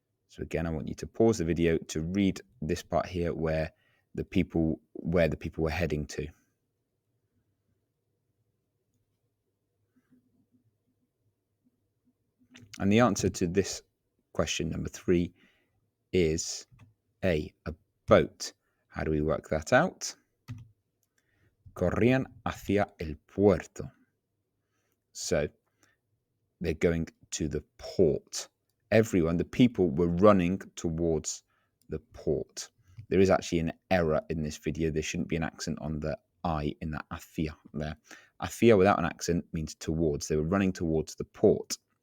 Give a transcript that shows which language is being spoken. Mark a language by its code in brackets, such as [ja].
[en] So again, I want you to pause the video to read this part here where the people were heading to. And the answer to this question, number 3, is A, boat. How do we work that out? [es] Corrían hacia el puerto. [en] So they're going to the port. Everyone, the people, were running towards the port. There is actually an error in this video. There shouldn't be an accent on the I in that hacia there. Hacia without an accent means towards. They were running towards the port.